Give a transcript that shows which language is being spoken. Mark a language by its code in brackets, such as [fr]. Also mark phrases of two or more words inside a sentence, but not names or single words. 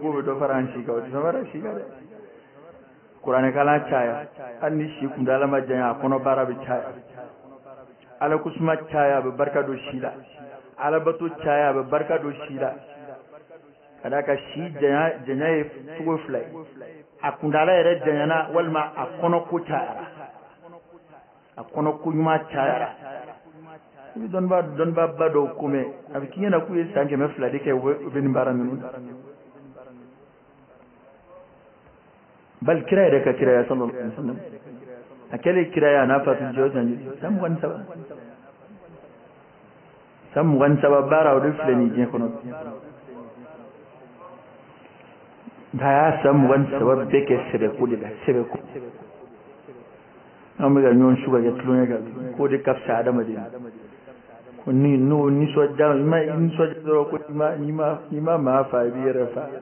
[bm] k'o bɛ dɔ fara an si kan o tɛ fara si kan dɛ kuranɛkalan caya hali ni si kuntala ma janya a kɔnɔ baara bɛ caya ala kusuma caya a bɛ barika don si la alabato caya a bɛ barika don si la ka d'a kan si janya ye cogo fila ye a kuntala yɛrɛ janyana walima a kɔnɔko cayara a kɔnɔko ɲuman cayara i bɛ dɔnnibaa ba dɔw ko mɛn a bɛ k'i ɲɛna k'u ye san 200 de kɛ u bɛ nin baara ninnu bal kira yɛrɛ ka kiraya [ar] صلى الله عليه وسلم [bm] a kɛlen kiraya n'a fatu jɔ san 23 baara o de filɛ nin diɲɛ kɔnɔ nka a y'a san 23 bɛɛ kɛ sɛbɛko de la sɛbɛko an bɛ ka ɲɔgɔn su ka kɛ tulonkɛ kan k'o de ka fisa adamaden ko n'o nisɔndiya i ma nisɔndiya dɔrɔn ko n'i ma maa fa i b'i yɛrɛ fa